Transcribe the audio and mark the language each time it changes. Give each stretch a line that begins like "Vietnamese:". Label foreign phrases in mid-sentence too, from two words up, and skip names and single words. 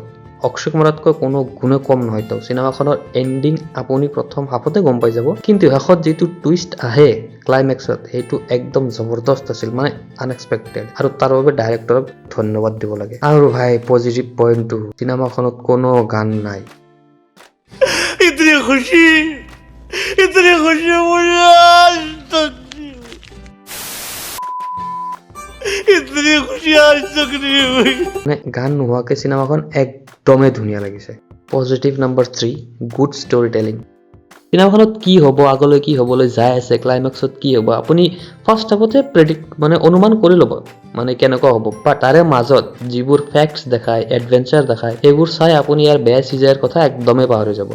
Assamese: অক্ষয় কুমাৰতকৈ কোনো গুণে কম নহয় তো। চিনেমাখনৰ এণ্ডিং আপুনি প্ৰথম হাফতে গম পাই যাব, কিন্তু শেষত যিটো টুইষ্ট আহে ক্লাইমেক্সত সেইটো একদম জবৰদস্ত আছিল, মানে আনএক্সপেক্টেড। আৰু তাৰ বাবে ডাইৰেক্টৰক ধন্যবাদ দিব লাগে। আৰু ভাই
English: positive pointটো
Assamese: চিনেমাখনত কোনো গান নাই।
Hindi: इतनी खुशी मुझे आज तक इतनी खुशी आज तक नहीं हुई।
Assamese: মানে গান নোহোৱাকৈ চিনেমাখন একদমেই ধুনীয়া লাগিছে।
English: positive number 3 good story telling.
Assamese: চিনেমাখনত কি হ'ব, আগলৈ কি হ'বলৈ যাই আছে, ক্লাইমেক্সত কি হ'ব আপুনি
English: first halfতে
Assamese: অনুমান কৰি ল'ব মানে কেনেকুৱা হ'ব। বা তাৰে মাজত যিবোৰ ফেক্টছ দেখায়, এডভেঞ্চাৰ দেখায় সেইবোৰ চাই আপুনি ইয়াৰ বেয়া CGIৰ কথা একদমেই পাহৰি যাব।